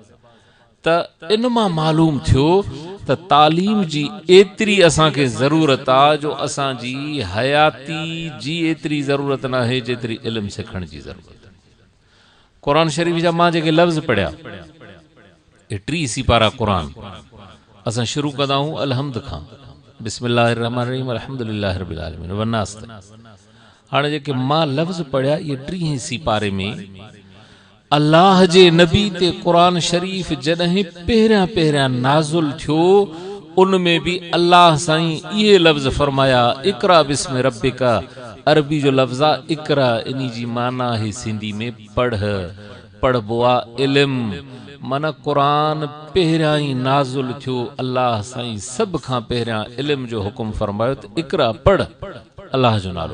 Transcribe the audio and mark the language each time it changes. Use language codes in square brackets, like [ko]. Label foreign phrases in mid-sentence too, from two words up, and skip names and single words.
[sd] त इन मां मालूम थियो त तालीम जी एतिरी असांखे ज़रूरत आहे जो असांजी हयाती जी एतिरी ज़रूरत न आहे जेतिरी इल्मु सिखण जी ज़रूरत आहे। क़ुरान शरीफ़ जा मां जेके लफ़्ज़ पढ़िया, ये 3 सिपारा क़ुरान असां शुरू कंदा आहियूं अलहम्द खां, [ar] بسم الله الرحمن الرحيم الحمد لله رب العالمين والناس. [sd] हाणे जेके मां लफ़्ज़ पढ़िया ये 3 सिपारे में अल्लाह जे नबी ते क़ुरान शरीफ़ जॾहिं पहिरियां नाज़ुल थियो उन में भी अल्लाह साईं ये लफ़्ज़ फरमाया [ar] اقرأ باسم ربك. [sd] अरबी जो लफ़्ज़ आहे इकरा, इन्ही जी माना है सिंधी में पढ़, पढ़बो आहे इल्म। माना क़ुरान पहिरियां ई नाज़ुल थियो, अल्लाह साईं सब खां पहिरियां इल्म जो हुकुम फरमायो त इकरा पढ़, अल्लाह जो नालो।